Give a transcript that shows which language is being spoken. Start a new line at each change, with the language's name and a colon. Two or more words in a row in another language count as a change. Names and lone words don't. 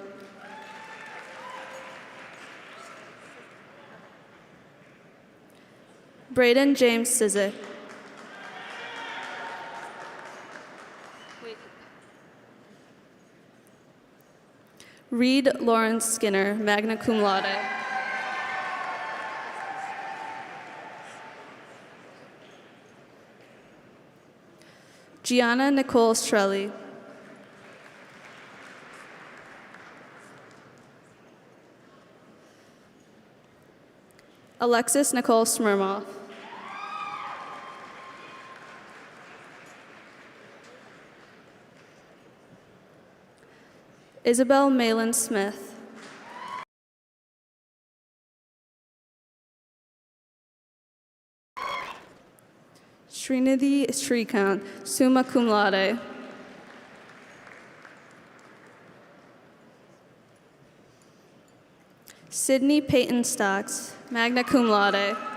English: Braden James Sizik. Reed Lawrence Skinner,
Latin: magna cum laude.
English: Gianna Nicole Strelli. Alexis Nicole Smirmov. Isabel Malin Smith. Srinidhi Srikant,
Latin: summa cum laude.
English: Sydney Peyton Stocks,
Latin: magna cum laude.